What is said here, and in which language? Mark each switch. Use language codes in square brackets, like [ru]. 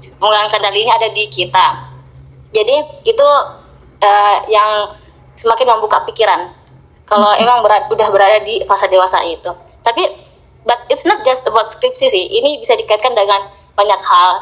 [id] Memegang kendalinya ada di kita. Jadi itu yang semakin membuka pikiran kalau emang udah berada di fase dewasa itu. Tapi [en] but it's not just about skripsi [id] sih. Ini bisa dikaitkan dengan banyak hal.